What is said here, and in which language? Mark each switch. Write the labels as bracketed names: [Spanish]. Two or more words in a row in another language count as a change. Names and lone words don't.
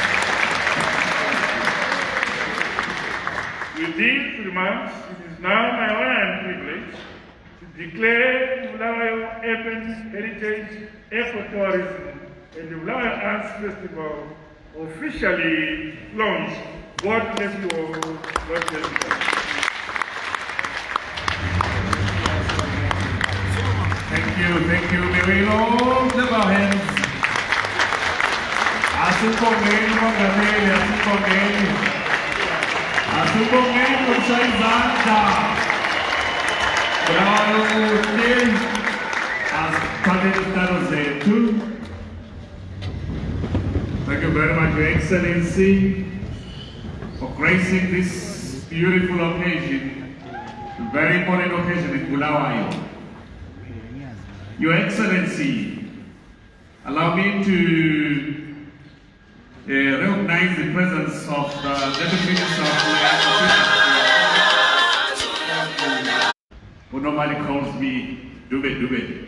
[English] With these remarks, it is now my honor and privilege to declare the Bulawayo Urban Heritage Ecotourism and the Bulawayo Arts Festival officially launched. God bless you all. God bless you all. Thank you. May we all lift our hands. [North Ndebele] Asikwethulelwe uMongameli, asikwethulelwe kushaya izandla. Bulawayo kuhle, asiphathele izitalo zethu. [English] Thank you very much, Your Excellency. for gracing this beautiful occasion, a very important occasion in Bulawayo. Your Excellency, allow me to recognize the presence of the Deputy Minister of Land, who normally calls me Dube.